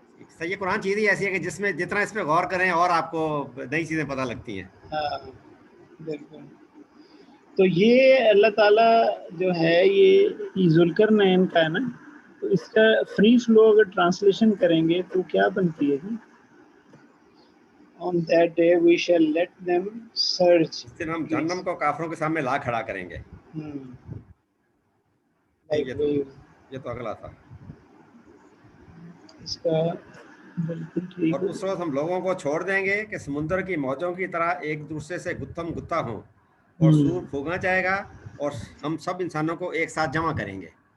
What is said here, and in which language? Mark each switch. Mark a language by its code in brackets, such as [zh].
[hi] सही है, कुरान चीज़ ही ऐसी है कि जिसमें जितना इस पे गौर करें और आपको नई चीज़ें पता लगती हैं। हाँ बिल्कुल। तो ये अल्लाह ताला जो है ये ज़ुल्करनैन का है ना, तो इसका फ्री फ्लो अगर ट्रांसलेशन करेंगे तो क्या बनती है जी? [en] On that day we shall let them search. [hi] इस दिन हम जहन्नम को काफिरों के सामने ला खड़ा करेंगे। ये तो अगला था इसका बिल्कुल ठीक। और उस रोज हम लोगों को छोड़ देंगे कि समुद्र की मौजों की तरह एक दूसरे से गुत्थम गुत्ता हों, और सूर फूंका जाएगा और हम सब इंसानों को एक साथ जमा करेंगे।